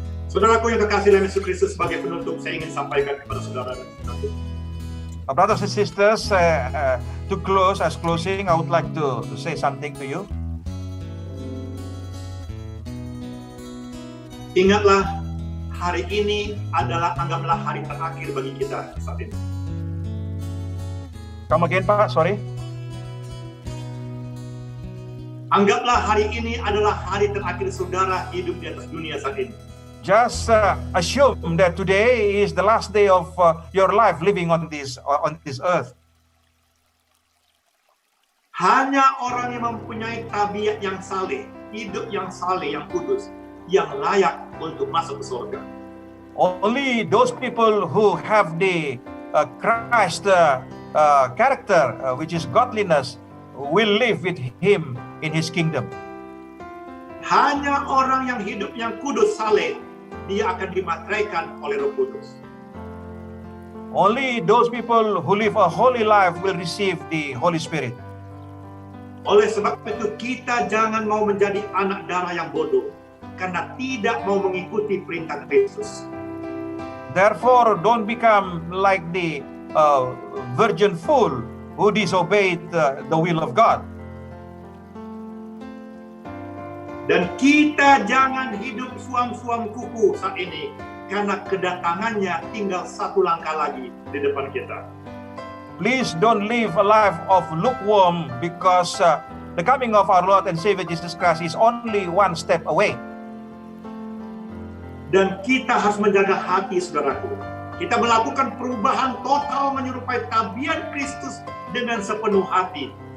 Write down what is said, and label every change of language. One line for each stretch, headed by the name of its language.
Indonesian: Saudaraku yang kekasih dalam Yesus Kristus, sebagai penutup saya ingin sampaikan kepada saudara dan saudaraku.
English: Brothers and sisters, to close, as closing, I would like to say something to you.
Indonesian: Ingatlah, hari ini anggaplah hari terakhir bagi kita saat ini.
English: Come again, Pak, sorry.
Indonesian: Anggaplah hari ini adalah hari terakhir saudara hidup di atas dunia saat ini.
English: Just assume that today is the last day of your life living on this earth.
Indonesian: Hanya orang yang mempunyai tabiat yang saleh, hidup yang saleh, yang kudus, yang layak untuk masuk ke surga.
English: Only those people who have the Christ character, which is godliness, will live with Him in His kingdom.
Indonesian: Hanya orang yang hidup yang kudus, saleh, dia akan dimateraikan oleh Roh Kudus.
English: Only those people who live a holy life will receive the Holy Spirit.
Indonesian: Oleh sebab itu kita jangan mau menjadi anak darah yang bodoh karena tidak mau mengikuti perintah Kristus.
English: Therefore, don't become like the virgin fool who disobeyed the will of God.
Indonesian: Dan kita jangan hidup suam-suam kuku saat ini karena kedatangannya tinggal satu langkah lagi di depan kita.
English: Please don't live a life of lukewarm because the coming of our Lord and Savior Jesus Christ is only one step away.
Indonesian: Dan kita harus menjaga hati, saudaraku. Kita melakukan perubahan total menyerupai tabiat Kristus dengan sepenuh hati.